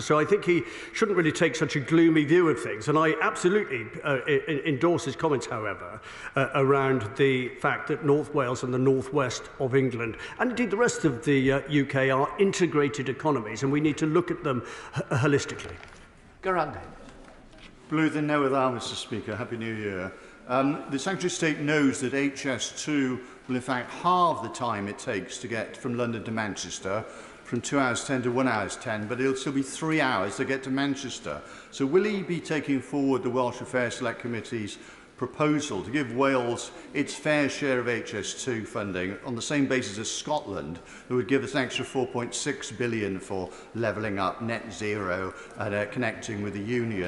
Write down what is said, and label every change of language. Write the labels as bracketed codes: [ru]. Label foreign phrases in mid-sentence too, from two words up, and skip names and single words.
[en] So I think he shouldn't really take such a gloomy view of things. And I absolutely endorse his comments, however, around the fact that North Wales and the North West of England, and indeed the rest of the UK, are integrated economies, and we need to look at them holistically. Garande. [cy] Blwyddyn newydd dda, [en] Mr. Speaker. Happy New Year. The Secretary of State knows that HS2 will in fact halve the time it takes to get from London to Manchester, from 2 hours 10 to 1 hour 10, but it'll still be 3 hours to get to Manchester. So will he be taking forward the Welsh Affairs Select Committee's proposal to give Wales its fair share of HS2 funding on the same basis as Scotland, that would give us an extra £4.6 billion for levelling up, net zero, and connecting with the Union?